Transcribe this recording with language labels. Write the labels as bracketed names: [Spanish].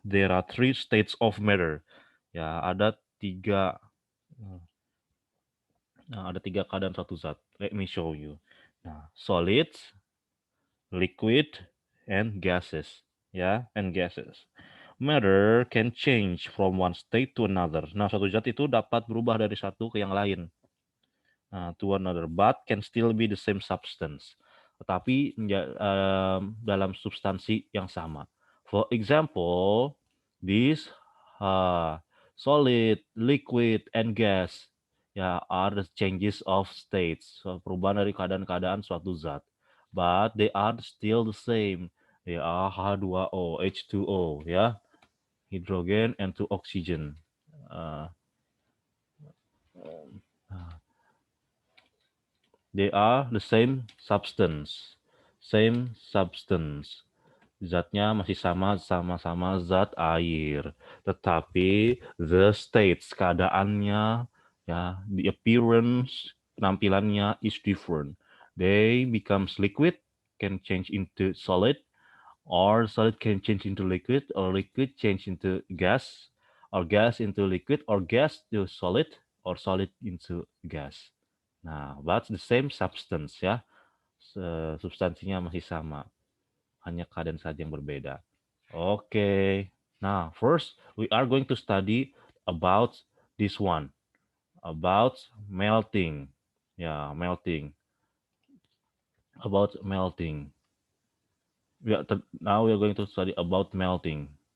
[English] There are three states of matter. [Indonesian] Ya, ada tiga keadaan suatu zat. [English] Let me show you. Nah, solids, liquid, and gases. Ya, and gases. Matter can change from one state to another. [Indonesian] Nah, suatu zat itu dapat berubah dari satu ke yang lain. [English] To another, but can still be the same substance. [Indonesian] Tetapi dalam substansi yang sama. [English] For example, these solid, liquid, and gas are the changes of states. [Indonesian] So, perubahan dari keadaan-keadaan suatu zat. [English] But they are still the same. They are H2O, H2O, ya, hydrogen and two oxygen. Uh, They are the same substance. Same substance. [Indonesian] Zatnya masih sama-sama zat air. [English] Tetapi the states, [Indonesian] keadaannya, ya, [English] the appearance, [Indonesian] penampilannya [English] is different. They becomes liquid, can change into solid, or solid can change into liquid, or liquid change into gas, or gas into liquid, or gas to solid, or solid into gas. Nah, but the same substance, ya. [Indonesian] Substansinya masih sama, hanya keadaan saja yang berbeda. Oke. [English] Nah, first we are going to study about this one, about melting. Ya, melting. About melting. Now we are going to study about melting.